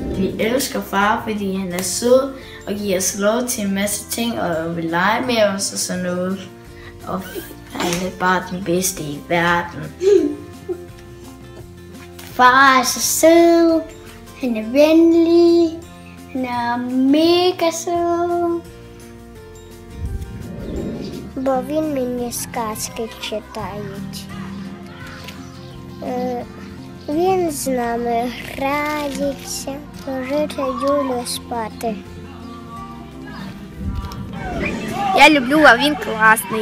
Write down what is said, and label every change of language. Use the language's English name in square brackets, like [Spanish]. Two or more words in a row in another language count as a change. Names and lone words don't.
[Danish] vi elsker far, fordi han er sød og giver os lov til en masse ting og vil lege med os og sådan noget. Og han er bare den bedste i verden. Far er så sød, han er venlig, han er mega sød. [Ukrainian] Бо він мені сказки читають. Він з нами грається, ложиться Юлю спати. Я люблю, а він класний.